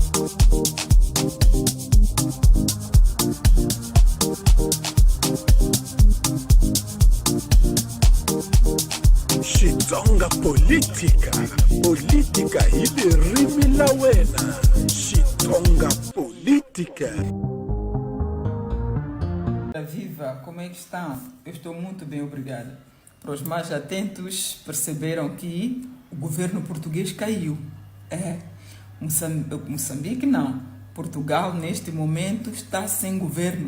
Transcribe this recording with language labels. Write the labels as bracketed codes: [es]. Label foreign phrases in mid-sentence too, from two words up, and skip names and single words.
[ts] Xitsonga política, política hili rimi la wena. Xitsonga política. [pt] Viva, como é que estão? Eu estou muito bem, obrigada. Para os mais atentos, perceberam que o governo português caiu. Moçambique não. Portugal, neste momento, está sem governo.